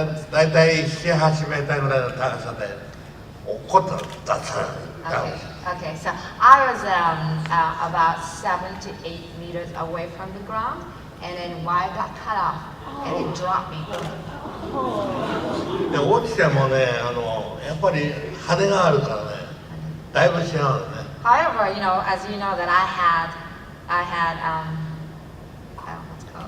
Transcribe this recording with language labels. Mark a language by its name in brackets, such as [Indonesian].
[Japanese] だいたい7、8メーターぐらいの高さで落っこったんだった。 [English] Okay, okay. So I was about 7 to 8 meters away from the ground, and then wire got cut off, and it dropped me. [Japanese] で落ちてもね、やっぱり羽があるからね、だいぶ違うのね。 [English] However, as you know, that I had what's it called?